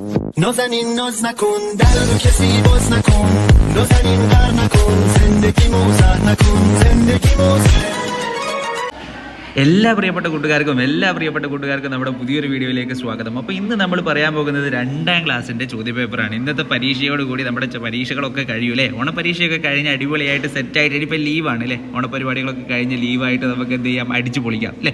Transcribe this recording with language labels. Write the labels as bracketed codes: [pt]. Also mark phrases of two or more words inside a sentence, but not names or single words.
[fa] نازنین ناز نکن در رو کسی باز نکن نازنین غر نکن زندگی موزر نکن زندگی موزر [ml] എല്ലാ പ്രിയപ്പെട്ട കൂട്ടുകാർക്കും നമ്മുടെ പുതിയൊരു വീഡിയോയിലേക്ക് സ്വാഗതം. അപ്പോൾ ഇന്ന് നമ്മൾ പറയാൻ പോകുന്നത് 2ാം ക്ലാസ്സിൻ്റെ ചോദ്യപേപ്പറാണ്. ഇന്നത്തെ പരീക്ഷയോടുകൂടി നമ്മുടെ പരീക്ഷകളൊക്കെ കഴിയൂലേ. ഓണപരീക്ഷയൊക്കെ കഴിഞ്ഞ് അടിപൊളിയായിട്ട് സെറ്റായിട്ട് ഇനിയിപ്പോൾ ലീവാണ് അല്ലേ. ഓണപരിപാടികളൊക്കെ കഴിഞ്ഞ് ലീവായിട്ട് നമുക്ക് എന്ത് ചെയ്യാം, അടിച്ചു പൊളിക്കാം അല്ലേ.